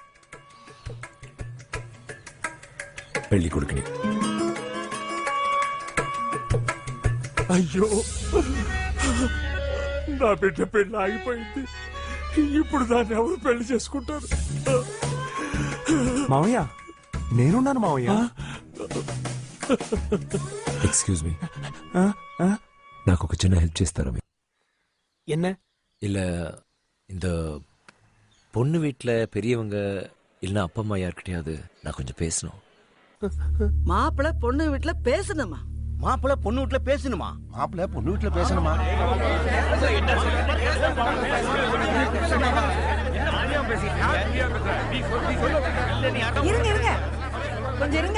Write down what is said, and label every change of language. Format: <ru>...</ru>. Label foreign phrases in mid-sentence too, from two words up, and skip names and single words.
<te>పెళ్లి కొడుకుని. అయ్యో, నా బిడ్డ పెళ్లి ఆగిపోయింది. ఇప్పుడు దాన్ని ఎవరు పెళ్లి చేసుకుంటారు? మావయ్య, నేనున్నాను మావయ్య.</te> <en>excuse me,</en> <te>నాకు ఒక చిన్న హెల్ప్ చేస్తారా?</te> <ta>என்ன? இல்ல, இந்த பொண்ணு வீட்டுல பெரியவங்க இல்லைன்னா அப்பா அம்மா யார்கிட்டயாவது நான் கொஞ்சம் பேசணும். மாப்பிள்ள பொண்ணு வீட்டுல பேசணுமா? மாப்பிள்ள பொண்ணு வீட்டுல பேசணுமா? மாப்பிள்ள பொண்ணு வீட்டுல பேசணுமா? இருங்க இருங்க கொஞ்சம் இருங்க.</ta>